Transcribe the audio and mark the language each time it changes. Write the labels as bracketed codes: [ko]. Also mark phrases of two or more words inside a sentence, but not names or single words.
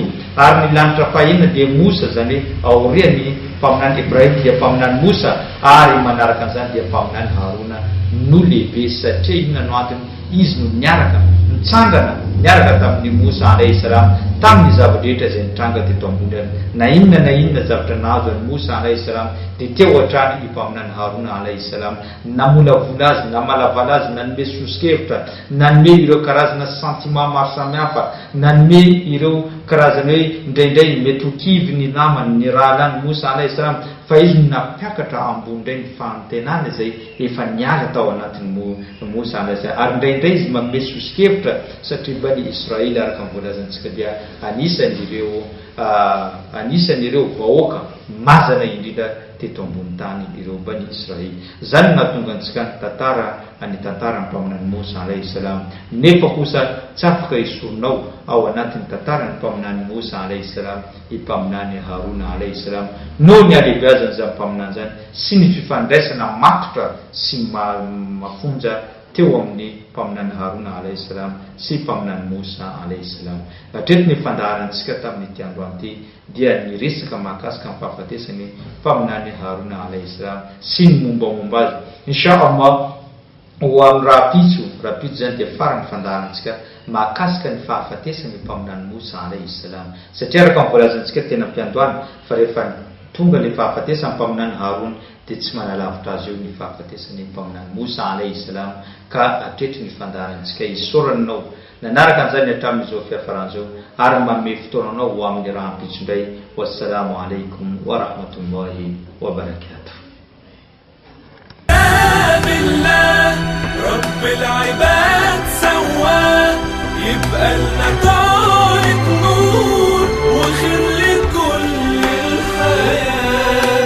[mg] Ary ny lanitra fahaenina dia Musa, zany hoe aoriany mpaminany Ibrahim dia mpaminany Musa, ary manaraka an'izany dia mpaminany Haruna no lehibe, satria inona no antony? Izy no niaraka mitsangana niaraka tamin'ny Musa [ar] عليه السلام [mg] tamin'ny zava-drehetra izay nitranga teto ambony any. Na inona zavatra nahazo any Musa [ar] عليه السلام [mg] dia teo hatrany mpaminany Haruna [ar] عليه السلام, [mg] namolavola azy, namalavala azy, nanome sosokevitra, nanome ireo karazana sentiment maro samihafa, nanome ireo karazana hoe indraindray mety ho kivy ny namany ny raha lany Musa [ar] عليه السلام, [mg] fa izy napiakatra ambony indray ny fantenana izay efa niala tao anatin'ny Musa [ar] عليه السلام. [mg] Ary indraindray izy manome sosokevitra, satria Bani Israely araka ny voalazantsika dia anisan'ireo vahoaka mazana indrindra teto ambony tany ireo Bani Israely. Zany nahatonga antsika ny tantara ny mpaminany Musa [ar] عليه السلام. [mg] Nefa kosa tsy afaka hisoronao ao anatin'ny tantara ny mpaminany Musa [ar] عليه السلام [mg] i mpaminany Haruna [ar] عليه السلام, [mg] no ny alehibeazany zany mpaminany zany sy ny fifandraisana matotra sy mafonja teo amin'ny mpaminany Haruna [ar] عليه السلام [mg] sy mpaminany Musa [ar] عليه السلام. [mg] Hatreto ny fandaharantsika tamin'ity androany ity dia ny resaka mahakasika ny fahafatesany mpaminany Haruna [ar] عليه السلام [mg] sy ny mombamomba azy. Inshallah ho amin'ny rapitso zany dia farany fandaharantsika mahakasika ny fahafatesany mpaminany Musa [ar] عليه السلام, [mg] satria araka ny voalazantsika tena mpiandohana fa rehefa tonga le fahafatesany mpaminany Haruna dia tsy manalavitra azy eo ny fahafatesany mpaminany Musa [ar] عليه السلام. [mg] Ka hatretry ny fandaharantsika isoranao nanaraka an'izany hatramin'izao fiafaran'izao ary manome fotoananao ho amin'ny raha ampitsondray. [ar] والسلام عليكم ورحمة الله وبركاته. رب العباد سواه يبقى لنا طارق نور وخير لكل الحياة.